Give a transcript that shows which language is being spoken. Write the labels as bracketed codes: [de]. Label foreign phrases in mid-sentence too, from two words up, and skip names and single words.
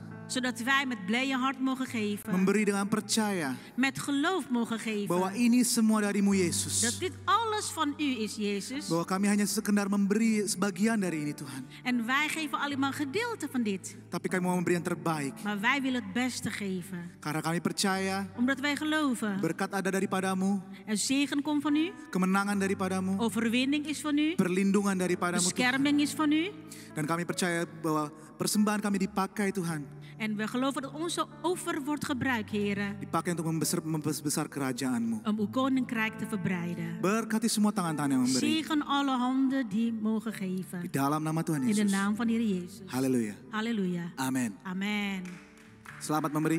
[nl] Zodat wij met blije hart mogen geven. [id] memberi dengan percaya [nl] Met geloof mogen geven. [id] bahwa ini semua dari-Mu Yesus. [nl] Dat dit alles alles van u is, Jezus. [id] Bahwa kami hanya sekedar memberi sebagian dari ini Tuhan. [nl] En wij geven alleen maar een gedeelte van dit. [id] Tapi kami mau memberi yang terbaik. [nl] Maar wij willen het beste geven. [id] Karena kami percaya [nl] Omdat wij geloven. [id] berkat ada daripadamu. [nl] Er zegen komt van u. [id] Kemenangan daripadamu. [nl] Overwinning is van u. [id] Perlindungan daripadamu Tuhan. [nl] Bescherming is van u. [id] Dan kami percaya bahwa persembahan kami dipakai Tuhan. [nl] En we geloven dat onze offer wordt gebruikt, Heer. [id] Dipakai untuk membesar kerajaan-Mu. [nl] Om uw koninkrijk te verbreiden. [id] Berkati semua tangan-tangan yang memberi. [nl] Zegen alle handen die mogen geven. [id] Di dalam nama Tuhan [nl] In de [id] Yesus. [nl] naam van Heer Jezus. [id] Haleluya. [nl] Halleluja. [id] Amin. [nl] Amen. [id] Selamat memberi.